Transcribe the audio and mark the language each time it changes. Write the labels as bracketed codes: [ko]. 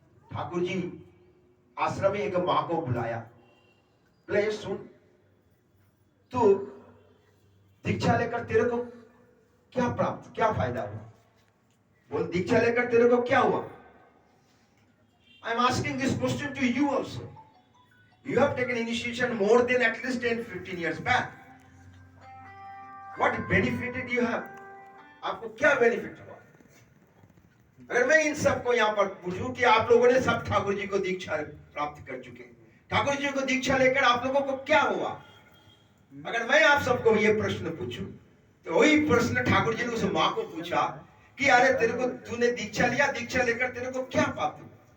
[hi] ठाकुर जी आश्रम में एक मां को बुलाया, बोले सुन, तू दीक्षा लेकर तेरे को क्या प्राप्त, क्या फायदा हुआ? बोल, दीक्षा लेकर तेरे को क्या हुआ? [en] I am asking this question to you also. You have taken initiation more than at least 10-15 years back. What benefit did you have? [hi] आपको क्या बेनिफिट हुआ? अगर मैं इन सबको यहाँ पर पूछूं कि आप लोगों ने सब ठाकुर जी को दीक्षा प्राप्त कर चुके, ठाकुर जी को दीक्षा लेकर आप लोगों को क्या हुआ? अगर मैं आप सबको ये प्रश्न पूछूं तो वही प्रश्न ठाकुर जी ने उस माँ को पूछा कि अरे तेरे को, तूने दीक्षा लिया, दीक्षा लेकर तेरे को क्या प्राप्त हुआ?